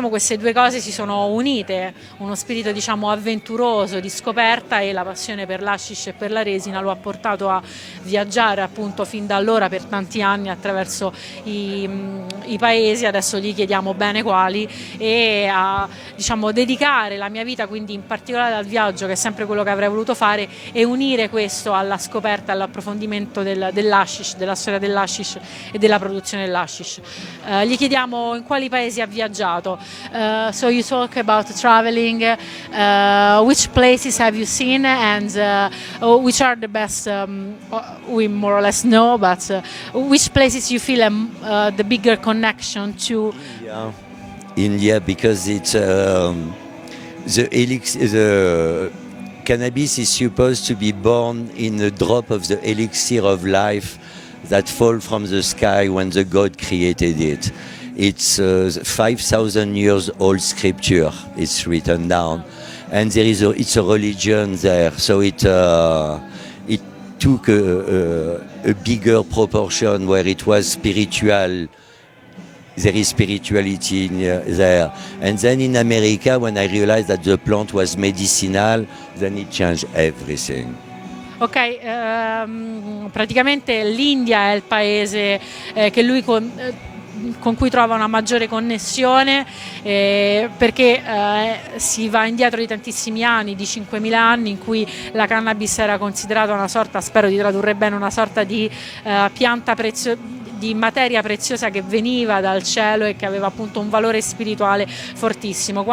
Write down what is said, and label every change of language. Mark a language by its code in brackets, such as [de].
[it] queste due cose si sono unite, uno spirito diciamo avventuroso, di scoperta, e la passione per l'hashish e per la resina lo ha portato a viaggiare appunto fin da allora per tanti anni attraverso i paesi, adesso gli chiediamo bene quali, e a diciamo dedicare la mia vita quindi in particolare al viaggio, che è sempre quello che avrei voluto fare, e unire questo alla scoperta, all'approfondimento dell'hashish, della storia dell'hashish e della produzione dell'hashish. Gli chiediamo in quali paesi ha viaggiato. [en] So you talk about traveling, which places have you seen, and which are the best, we more or less know, but which places you feel the bigger connection to? India, because it's the cannabis is supposed to be born in a drop of the elixir of life that fall from the sky when the God created it. It's 5,000 years old scripture. It's written down, and it's a religion there. So it took a bigger proportion where it was spiritual. There is spirituality there. And then in America, when I realized that the plant was medicinal, then it changed everything. [it] Ok, praticamente l'India è il paese che lui con cui trova una maggiore connessione, perché si va indietro di tantissimi anni, di 5.000 anni, in cui la cannabis era considerata una sorta, spero di tradurre bene, una sorta di pianta di materia preziosa che veniva dal cielo e che aveva appunto un valore spirituale fortissimo.